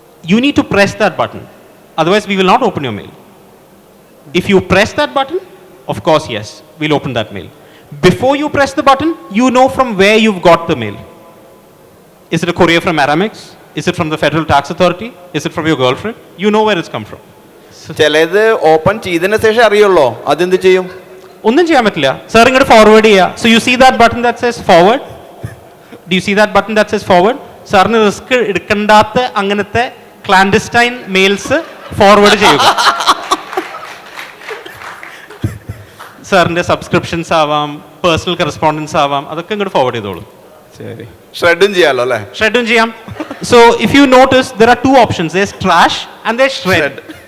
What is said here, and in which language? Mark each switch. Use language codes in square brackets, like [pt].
[en] You need to press that button. Otherwise, we will not open your mail. If you press that button, of course, yes, we'll open that mail. Before you press the button, you know from where you've got the mail. Is it a courier from Aramex? Is it from the Federal Tax Authority? Is it from your girlfriend? You know where it's come from. [ml] ചിലത് open ചെയ്തതിന് ശേഷം അറിയുള്ളൂ, അതെന്ത് ചെയ്യും? ഒന്നും ചെയ്യാൻ പറ്റില്ല. Sir ഇങ്ങോട്ട് ഫോർവേഡ് ചെയ്യുക. [en] So you see that button that says forward? Do you see that button that says forward? [ml] സാറിന് റിസ്ക് എടുക്കണ്ടാത്ത അങ്ങനത്തെ ക്ലാൻഡസ്റ്റൈൻ മെയിൽസ് ഫോർവേഡ് ചെയ്യുക. സാറിൻ്റെ സബ്സ്ക്രിപ്ഷൻസ് ആവാം, പേഴ്സണൽ കറസ്പോണ്ടൻസ് ആവാം, അതൊക്കെ ഇങ്ങോട്ട് ഫോർവേഡ് ചെയ്തോളൂ. ശരി, ഷ്രെഡും ചെയ്യാലോ അല്ലേ? ഷ്രെഡും ചെയ്യാം. [en] So if you notice there are two options. There is trash and there is shred.